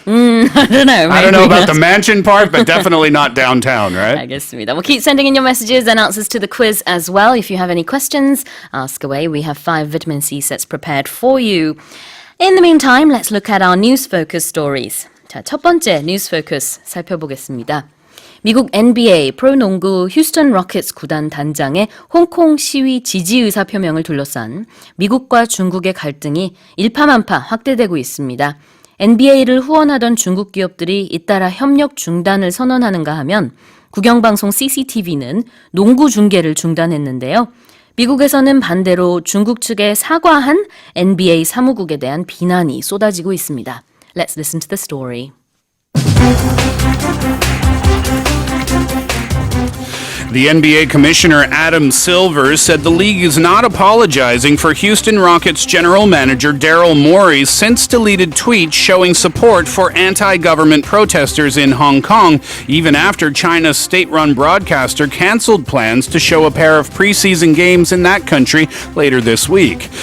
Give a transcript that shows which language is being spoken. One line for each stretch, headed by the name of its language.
English: I don't know. I don't know about the mansion part, but definitely not downtown, right?
Korean: 알겠습니다.
English: Well, keep sending in your messages and answers to the quiz as well. If you have any questions, ask away. We have 5 vitamin C sets prepared for you. In the meantime, let's look at our news focus stories.
Korean: 자, 첫 번째 뉴스 포커스 살펴보겠습니다. 미국 NBA 프로농구 휴스턴 로켓츠 구단 단장의 홍콩 시위 지지 의사 표명을 둘러싼 미국과 중국의 갈등이 일파만파 확대되고 있습니다. NBA를 후원하던 중국 기업들이 잇따라 협력 중단을 선언하는가 하면 국영방송 CCTV는 농구 중계를 중단했는데요. 미국에서는 반대로 중국 측에 사과한 NBA 사무국에 대한 비난이 쏟아지고 있습니다.
English: Let's listen to the story. The NBA Commissioner Adam Silver said the league is not apologizing for Houston Rockets general manager Daryl Morey's since-deleted tweet showing support for anti-government protesters in Hong Kong, even after China's state-run broadcaster canceled plans to show a pair of preseason games in that country later this week.